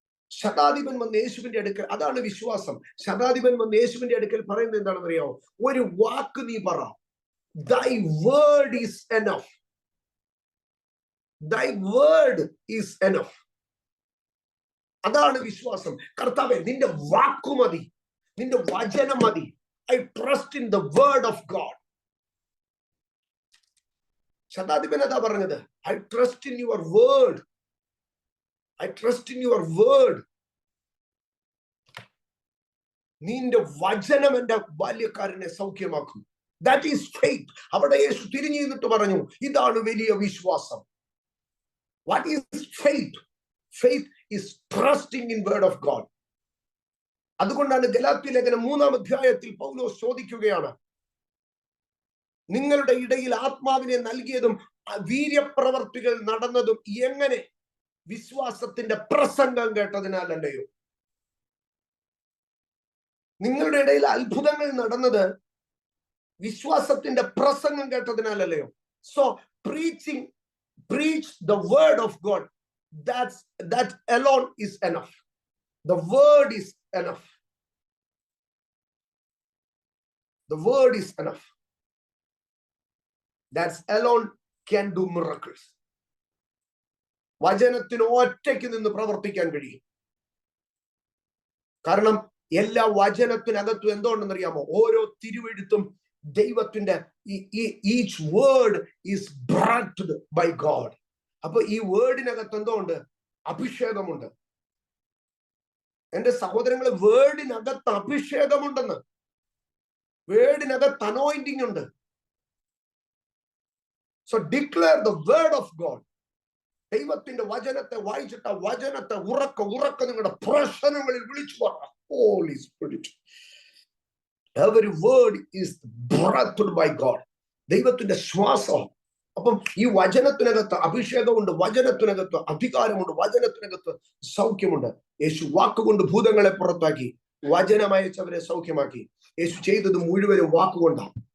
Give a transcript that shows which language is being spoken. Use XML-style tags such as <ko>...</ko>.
<ml>ശതാധിപൻ വന്ന് യേശുവിന്റെ അടുക്കൽ, അതാണ് വിശ്വാസം. ശതാധിപൻ വന്ന് യേശുവിന്റെ അടുക്കൽ പറയുന്നത് എന്താണെന്നറിയാമോ? ഒരു വാക്ക് നീ പറ,</ml> <en>thy word is enough. thy word is enough.</en> <ml>അതാണ് വിശ്വാസം. കർത്താവേ, നിന്റെ വാക്കു മതി, നിന്റെ വചനം മതി.</ml> <en>I trust in the word of God.</en> <ml>ശതാധിപൻ അതാ പറഞ്ഞത്,</ml> <en>I trust in your word. I trust in your word.</en> <ml>നിന്റെ വചനം എന്റെ ബാല്യക്കാരനെ സൗഖ്യമാക്കും.</ml> <en>That is faith.</en> <ml>അവിടെ യേശു തിരിഞ്ഞു നിന്നിട്ട് പറഞ്ഞു, ഇതാണ് വലിയ വിശ്വാസം.</ml> <en>What is faith? Faith is trusting in word of God.</en> <ml>അതുകൊണ്ടാണ് ഗലാത്യ ലേഖനം 3-ാം അധ്യായത്തിൽ പൗലോസ് ചോദിക്കുകയാണ്, നിങ്ങളുടെ ഇടയിൽ ആത്മാവിനെ നൽകിയതും വീര്യപ്രവർത്തികൾ നടന്നതും എങ്ങനെ? വിശ്വാസത്തിന്റെ പ്രസംഗം കേട്ടതിനാലല്ലയോ? നിങ്ങളുടെ ഇടയിൽ അത്ഭുതങ്ങൾ നടന്നത് വിശ്വാസത്തിന്റെ പ്രസംഗം കേട്ടതിനാലല്ലയോ?</ml> <en>So preach the word of God. That alone is enough. The word is enough. The word is enough. That alone can do miracles.</en> <ml>വചനത്തിന് ഒറ്റയ്ക്ക് നിന്ന് പ്രവർത്തിക്കാൻ കഴിയും. കാരണം എല്ലാ വചനത്തിനകത്തും എന്തുകൊണ്ടെന്നറിയാമോ? ഓരോ തിരുവെഴുത്തും ദൈവത്തിന്റെ</ml> <en>each word is breathed by God.</en> <ml>അപ്പൊ ഈ വേർഡിനകത്ത് എന്തുകൊണ്ട്? അഭിഷേകമുണ്ട്. എന്റെ സഹോദരങ്ങളെ, വേർഡിനകത്ത് അഭിഷേകമുണ്ടെന്ന്, വേർഡിനകത്ത് അനോയിന്റിംഗ് ഉണ്ട്.</ml> <en>So declare the word of God.</en> <ml>ദൈവത്തിന്റെ വചനത്തെ വായിച്ചിട്ട് വചനത്തെ ഉറക്ക നിങ്ങളുടെ പ്രശ്നങ്ങളിൽ വിളിച്ചു പറ.</ml> <en>Holy spirit, every word is breathed by God.</en> <ml>ദൈവത്തിന്റെ ശ്വാസം. അപ്പം ഈ വചനത്തിനകത്ത് അഭിഷേകമുണ്ട്, വചനത്തിനകത്ത് അധികാരമുണ്ട്, വചനത്തിനകത്ത് സൗഖ്യമുണ്ട്. യേശു വാക്കുകൊണ്ട് ഭൂതങ്ങളെ പുറത്താക്കി, വചനമയച്ചവരെ സൗഖ്യമാക്കി. യേശു ചെയ്തത് മുഴുവനും വാക്കുകൊണ്ടാണ്.</ml>